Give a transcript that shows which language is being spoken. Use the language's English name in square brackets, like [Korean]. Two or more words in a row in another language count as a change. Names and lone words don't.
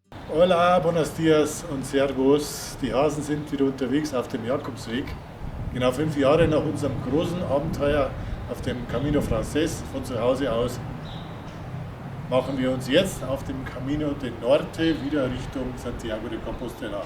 [Spanish] Hola, buenos dias [German] und Servus. Die Hasen sind wieder unterwegs auf dem Jakobsweg. Genau 5 Jahre nach unserem großen Abenteuer auf dem Camino Frances von zu Hause aus machen wir uns jetzt auf dem Camino de Norte wieder Richtung Santiago de Compostela.